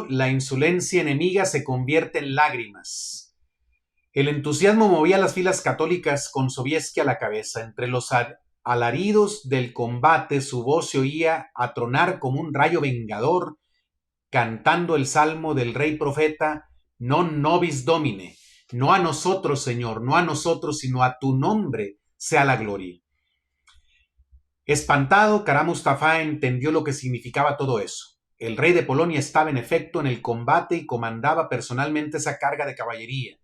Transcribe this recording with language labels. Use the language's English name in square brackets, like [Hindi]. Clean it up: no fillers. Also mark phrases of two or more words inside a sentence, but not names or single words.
[Spanish] La insolencia enemiga se convierte en lágrimas. El entusiasmo movía las filas católicas con Sobieski a la cabeza. Entre los alaridos del combate su voz se oía atronar como un rayo vengador, cantando el salmo del rey profeta, [Latin] non nobis domine, [Spanish] no a nosotros, Señor, no a nosotros, sino a tu nombre sea la gloria. Espantado, Kara Mustafa entendió lo que significaba todo eso. El rey de Polonia estaba en efecto en el combate y comandaba personalmente esa carga de caballería.